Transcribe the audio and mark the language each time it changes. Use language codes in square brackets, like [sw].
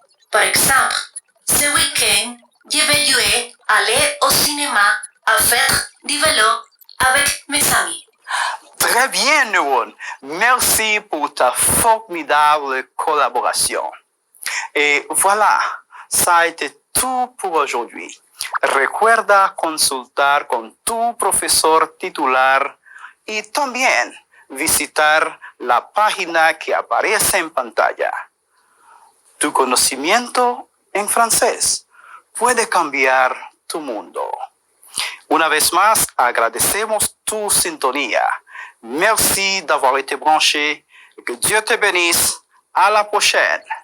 [fr] Par exemple, ce week-end, je vais jouer aller au cinéma à faire du vélo avec mes amis. Très bien, Neuron. Merci pour ta formidable collaboration. Et voilà, ça a été tout pour aujourd'hui. [es] Recuerda consultar con tu profesor titular y también visitar la página que aparece en pantalla. Tu conocimiento en francés puede cambiar tu mundo. Una vez más, agradecemos tu sintonía. [fr] Merci d'avoir été branché. Que Dieu te bénisse. À la prochaine.